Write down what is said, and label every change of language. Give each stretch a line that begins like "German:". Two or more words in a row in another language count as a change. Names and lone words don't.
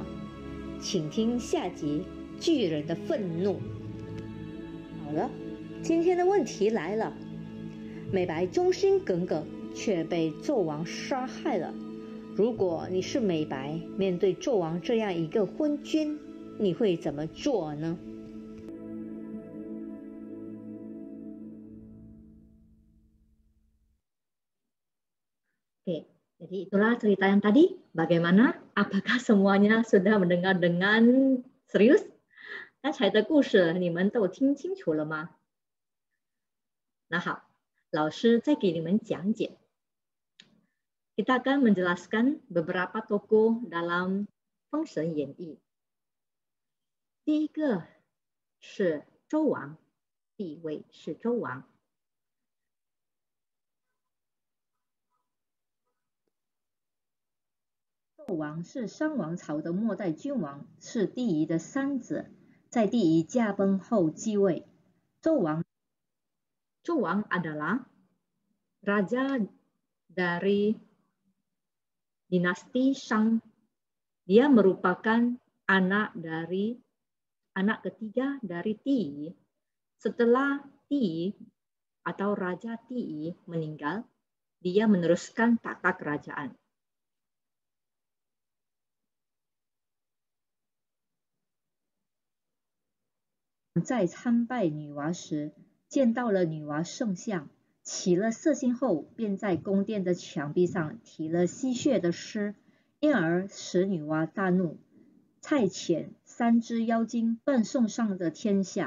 Chinese: 请听下集《巨人的愤怒》。好了，今天的问题来了：美白忠心耿耿，却被纣王杀害了。如果你是美白，面对纣王这样一个昏君，你会怎么做呢
Indonesian: ？Oke, jadi itulah cerita yang tadi. Bagaimana? Apakah semuanya sudah mendengar dengan serius?
Chinese: 刚才的故事你们都听清楚了吗？那好，老师再给你们讲解。
Indonesian: Kita akan menjelaskan beberapa tokoh dalam
Chinese: 封神演义。第一个是周王，第一位是周王。纣王是商王朝的末代君王，是帝乙的三子，在帝乙驾崩后继位。
Indonesian: 纣王 adalah raja dari dinasti Shang. Dia merupakan anak ketiga dari Ti. Setelah Ti atau Raja Ti meninggal, dia meneruskan tata kerajaan.
Chinese: 在参拜女娲时，见到了女娲圣像，起了色心后，便在宫殿的墙壁上题了吸血的诗，因而使女娲大怒，派遣3只妖精断送上的天下。